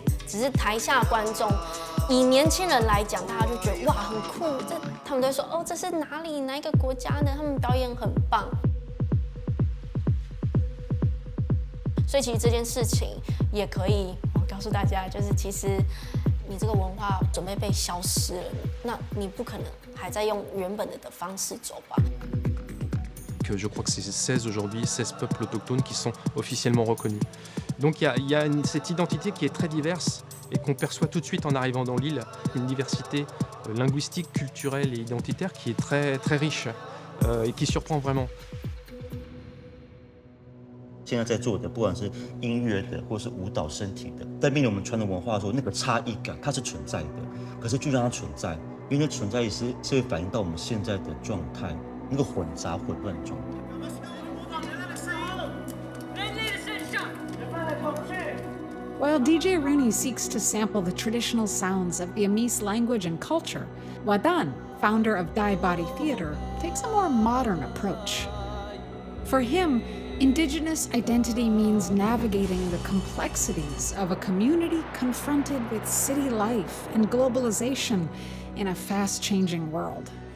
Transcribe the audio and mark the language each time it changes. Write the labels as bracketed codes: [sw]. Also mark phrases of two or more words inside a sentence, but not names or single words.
[zh] 只是台下观众，以年轻人来讲，大家就觉得哇很酷，他们都会说哦这是哪里哪一个国家的，他们表演很棒。所以其实这件事情也可以告诉大家，就是其实你这个文化准备被消失了，那你不可能还在用原本的方式走吧。 [fr] Je crois que c'est 16 aujourd'hui, 16 peuples autochtones qui sont officiellement reconnus. Donc il y a cette identité qui est très diverse et qu'on perçoit tout de suite en arrivant dans l'île, une diversité linguistique, culturelle et identitaire qui est très, très riche et qui surprend vraiment. [zh] 现在在做的，不管是音乐的或是舞蹈身体的，在面临我们传统文化的时候，那个差异感它是存在的，可是就让它存在，因为那存在也是会反映到我们现在的状态。那个混杂混乱状态。 [en] While DJ Rooney seeks to sample the traditional sounds of the Amis language and culture, Wadan, founder of Dai Body Theater, takes a more modern approach. For him, Indigenous identity means navigating the complexities of a community confronted with city life and globalization in a fast-changing world.